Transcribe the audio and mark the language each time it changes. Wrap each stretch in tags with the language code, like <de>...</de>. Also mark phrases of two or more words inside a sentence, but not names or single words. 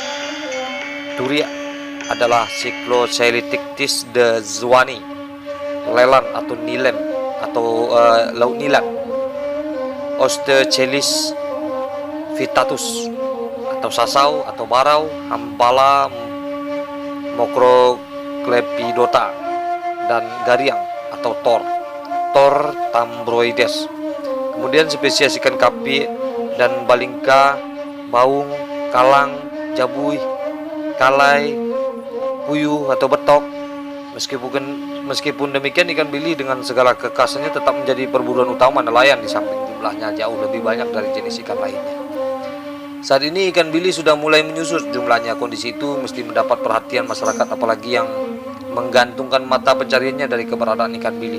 <id>Turia adalah Cyclocelictis de Zwani, lelan atau nilem atau laut nilan, Osteochelis vittatus atau sasau atau barau, Hampala Macroclepidota, dan gariang atau Thor tambroides. Kemudian spesies ikan kapi dan balingka, baung, kalang, jabuy, kalai, puyuh atau betok. Meskipun demikian, ikan bilih dengan segala kekhasannya tetap menjadi perburuan utama nelayan di samping jumlahnya jauh lebih banyak dari jenis ikan lainnya. Saat ini ikan bilih sudah mulai menyusut jumlahnya. Kondisi itu mesti mendapat perhatian masyarakat, apalagi yang menggantungkan mata pencariannya dari keberadaan ikan bilih.</id>